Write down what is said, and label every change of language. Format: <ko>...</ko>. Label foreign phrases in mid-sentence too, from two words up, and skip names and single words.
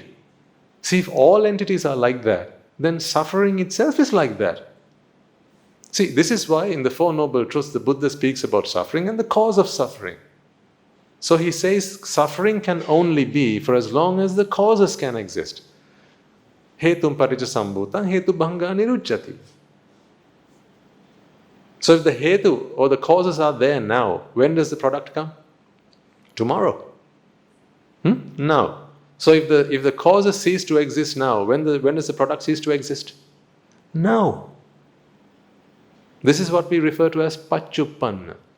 <en>See, if all entities are like that, then suffering itself is like that. See, this is why in the Four Noble Truths, the Buddha speaks about suffering and the cause of suffering. So he says suffering can only be for as long as the causes can exist.</en> <pi>Hetum paticca sambhutam hetu bhanga niruchyati.</pi> <en>So if the hetu or the causes are there now, when does the product come? Tomorrow. Now. So if the causes cease to exist now, when does the product cease to exist? Now. This is what we refer to as paccuppanna.</en>